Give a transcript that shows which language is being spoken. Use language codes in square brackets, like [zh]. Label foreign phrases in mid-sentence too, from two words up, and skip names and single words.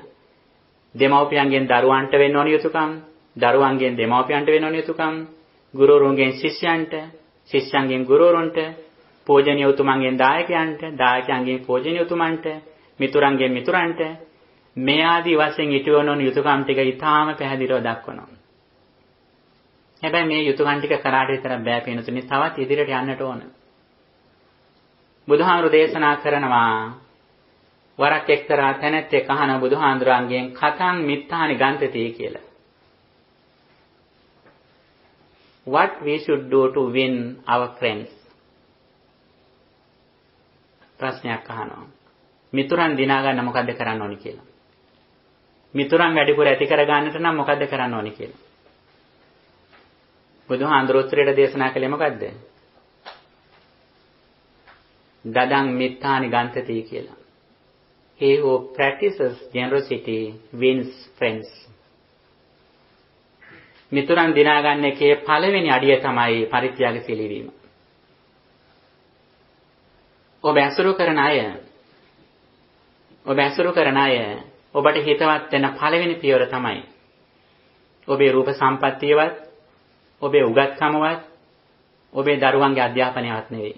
[si] දෙමව්පියන්ගෙන් දරුවන්ට වෙන්න ඕන යුතුයකම්, දරුවන්ගෙන් දෙමව්පියන්ට වෙන්න ඕන යුතුයකම්, ගුරුවරුන්ගෙන් ශිෂ්‍යයන්ට, ශිෂ්‍යයන්ගෙන් ගුරුවරුන්ට, පූජනීය උතුමන්ගෙන් දායකයන්ට, දායකයන්ගෙන් පූජනීය උතුමන්ට, මිතුරන්ගෙන් මිතුරන්ට මේ ආදී වශයෙන් ඉටුවන ඕන යුතුයකම් ටික ඊටාම පැහැදිලිව දක්වනවා. හැබැයි මේ යුතුයකම් ටික කරාට විතරක් බෑ පින්නතුනි, තවත් ඉදිරියට යන්නට ඕන. බුදුහාමුදුරු දේශනා කරනවා වරක් එක්තරා තැනැත්තෙක් අහන බුදුහාමුදුරන්ගෙන් [pi] කතං මිත්තානි ගන්තති [si] කියලා. [en] What we should do to win our friends? [si] ප්‍රශ්නයක් අහනවා. මිතුරන් දිනා ගන්න මොකද්ද කරන්න ඕනි කියලා. මිතුරන් වැඩිපුර ඇති කර ගන්නට නම් මොකද්ද කරන්න ඕනි කියලා. බුදුහාමුදුරු උත්තරයට දේශනා කළේ මොකද්ද? [pi] දදං මිත්තානි ගන්තති [si] කියලා. [en] He who practices generosity wins friends. [si] මිතුරන් දිනා ගන්න එකේ පළවෙනි අඩිය තමයි පරිත්‍යාගශීලී වීම. ඔබ ඇසුරු කරන අය ඔබට හිතවත් වෙන පළවෙනි පියවර තමයි ඔබේ රූප සම්පත්තියවත්, ඔබේ උගත්කමවත්, ඔබේ දරුවන්ගේ අධ්‍යාපනයවත් නෙවෙයි.